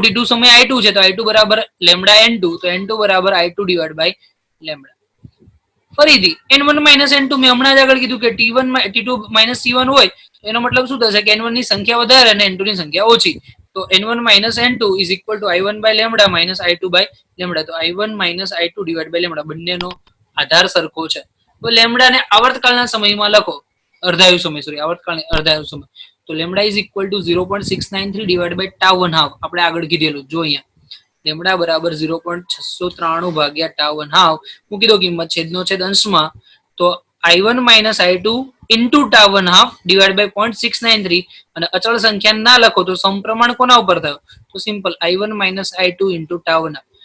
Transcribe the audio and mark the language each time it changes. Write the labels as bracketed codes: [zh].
[gu] T2 સમય I2 છે તો I2 બરાબર લેમ્ડા n2, તો n2 બરાબર I2 ડિવાઇડ બાય લેમ્ડા. ફરીથી n1 - n2 મેં હમણાં જ આગળ કીધું કે T2 - T1 હોય એનો મતલબ શું થશે કે n1 ની સંખ્યા વધારે અને n2 ની સંખ્યા ઓછી. [en] તો n1 minus n2 is equal to i1 by lambda minus i2 by lambda. તો i1 minus i2 divided by lambda [gu] બંનેનો આધાર સરખો છે. તો લેમ્ડા ને આવર્તકાળના સમયમાં લખો, અર્ધાયુ સમય, સોરી આવર્તકાળની અર્ધાયુ સમય. [en] તો lambda is equal to 0.693 divided by tau 1/2. [gu] આપણે આગળ કીધેલું જો અહીંયા લેમ્ડા બરાબર 0.693 ભાગ્યા tau 1/2 મૂકી દો કિંમત છેદનો છેદ અંશમાં. તો [en] i1 minus i2 into tau 1/2 divided by 0.693 [gu] અને અચળ સંખ્યા ના લખો તો સમપ્રમાણ કોના ઉપર થયો? [en] તો simple i1 minus i2 into tau 1/2.